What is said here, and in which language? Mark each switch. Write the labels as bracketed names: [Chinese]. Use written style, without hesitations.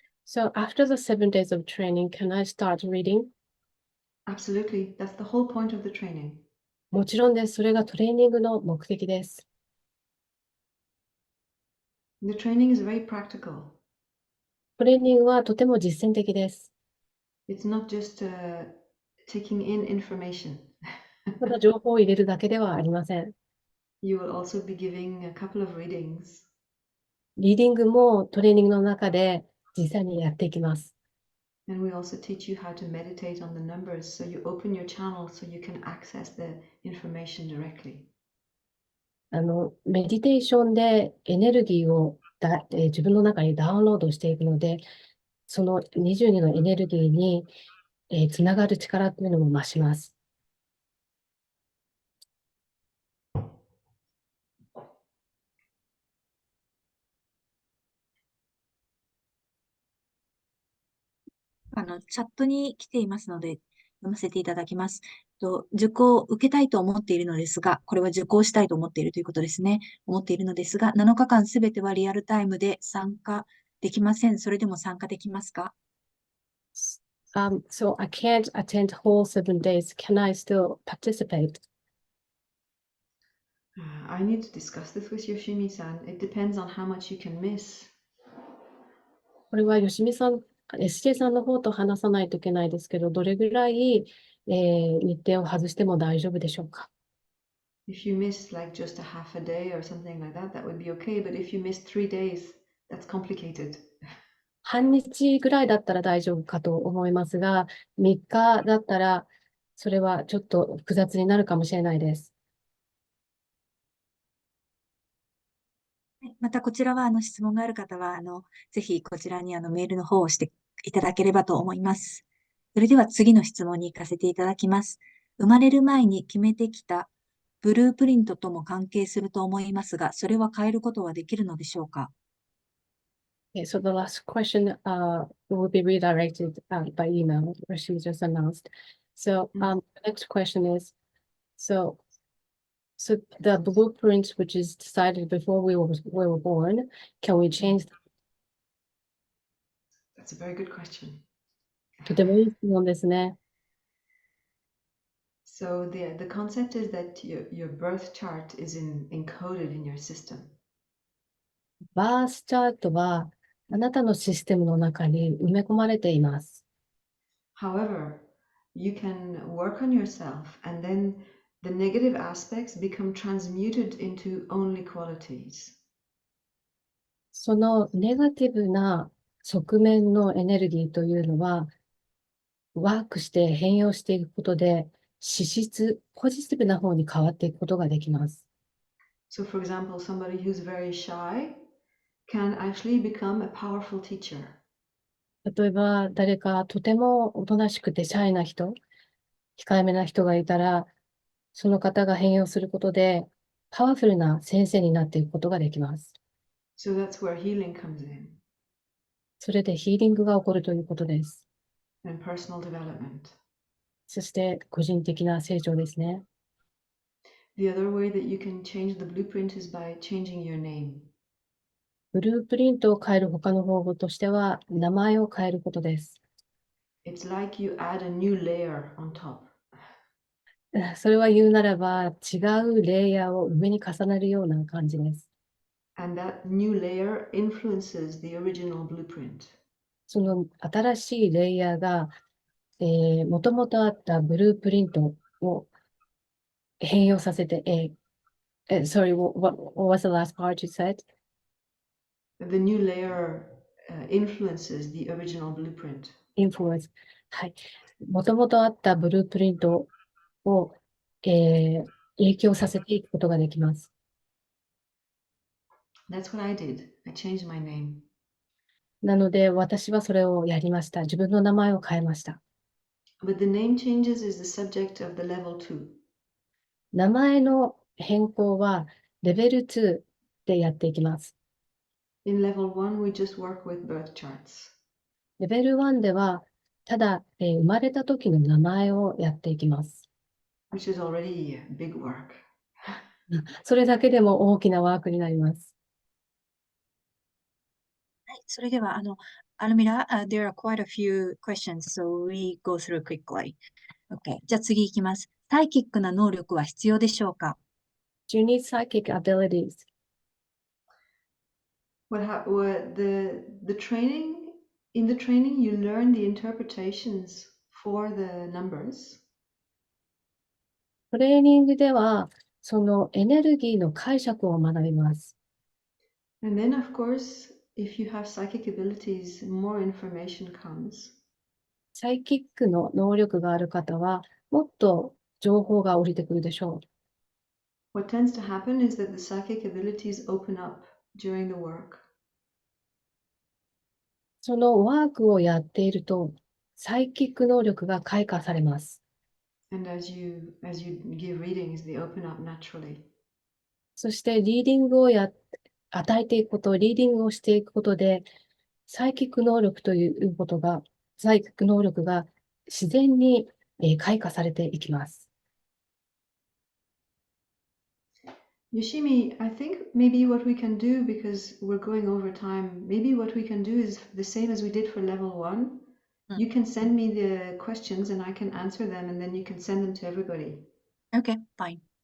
[English] So after the 7 days of training, can I start reading? Absolutely. That's the whole point of the training. [Japanese] もちろんです。それがトレーニングの目的です。 [English] The training is very practical. [Japanese] トレーニングはとても実践的です。 [English] It's not just taking in information. [Japanese] ただ情報を入れるだけではありません。 [English] You will also be giving a couple of readings. [Japanese] リーディングもトレーニングの中で実際にやっていきます。 [English] And we also teach you how to meditate on the numbers so you open your channel so you can access the information directly. [Japanese] メディテーションでエネルギーを自分の中にダウンロードしていくので、その22のエネルギーに、つながる力というのも増します。チャットに来ていますので、読ませていただきます。受講を受けたいと思っているのですが、これは受講したいと思っているということですね。思っているのですが、7日間すべてはリアルタイムで参加できません。それでも参加できますか？ [English] So I can't attend whole 7 days. Can I still participate? I need to discuss this with Yoshimi-san. It depends on how much you can miss. [Japanese] これは吉見さん、SK さんの方と話さないといけないですけど、どれぐらい、日程を外しても大丈夫でしょうか？ [English] If you miss like just a half a day or something like that, that would be okay. But if you miss 3 days, that's complicated. [Japanese] 半日ぐらいだったら大丈夫かと思いますが、3日だったら、それはちょっと複雑になるかもしれないです。またこちらは質問がある方はぜひこちらにメールの方をしていただければと思います。それでは次の質問に行かせていただきます。生まれる前に決めてきたブループリントとも関係すると思いますが、それは変えることはできるのでしょうか？ [English] Okay, so the last question will be redirected by email, where she just announced. So the next question is, so the blueprint which is decided before we were born, can we change? That's a very good question. [Japanese] とてもいい質問ですね。 [English] So the concept is that your birth chart is encoded in your system. [Japanese] バースチャートはあなたのシステムの中に埋め込まれています。 [English] However, you can work on yourself and then the negative aspects become transmuted into only qualities. [Japanese] そのネガティブな側面のエネルギーというのは、ワークして変容していくことで、資質、ポジティブな方に変わっていくことができます。 [English] So, for example, somebody who's very shy can actually become a powerful teacher. [Japanese] 例えば、誰かとてもおとなしくてシャイな人、控えめな人がいたら、その方が変容することで、パワフルな先生になっていくことができます。 [English] So that's where healing comes in [Japanese] それでヒーリングが起こるということです。 [English] and personal development. [Japanese] そして個人的な成長ですね。 [English] The other way that you can change the blueprint is by changing your name. [Japanese] ブループリントを変える他の方法としては、名前を変えることです。 [English] It's like you add a new layer on top. [Japanese] それは言うならば、違うレイヤーを上に重ねるような感じです。 [English] And that new layer influences the original blueprint. [Japanese] その新しいレイヤーが、もともとあったブループリントを変容させて、 [English] sorry, what was the last part you said? The new layer influences the original blueprint. [Japanese] Influence. はい。もともとあったブループリントを、影響させていくことができます。 [English] That's what I did. I changed my name. [Japanese] なので、私はそれをやりました。自分の名前を変えました。 [English] But the name changes is the subject of the level 2. [Japanese] 名前の変更はレベル2でやっていきます。 [English] In level 1, we just work with birth charts. [Japanese] レベル1では、ただ、生まれた時の名前をやっていきます。 [English] Which is already big work. [Japanese] それだけでも大きなワークになります。はい、それでは、 [English] アルミラ、there are quite a few questions, so we go through quickly. [Japanese] Okay. じゃあ次行きます。サイキックな能力は必要でしょうか？ [English] Do you need psychic abilities? The training, in the training, you learn the interpretations for the numbers. [Japanese] トレーニングでは、そのエネルギーの解釈を学びます。 [English] And then, of course, if you have psychic abilities, more information comes. [Japanese] サイキックの能力がある方は、もっと情報が降りてくるでしょう。 [English] What tends to happen is that the psychic abilities open up during the work. [Japanese] そのワークをやっていると、サイキック能力が開花されます。 [English] And as you give readings, they open up naturally. [Japanese] そしてリーディングを与えていくこと、リーディングをしていくことで、サイキック能力ということがサイク能力が自然に開花されていきます。 [English] Yoshimi, I think maybe what we can do, because we're going over time, maybe what we can do is the same as we did for level 1. You can send me the questions and I can answer them, and then you can send them to everybody. Okay, fine.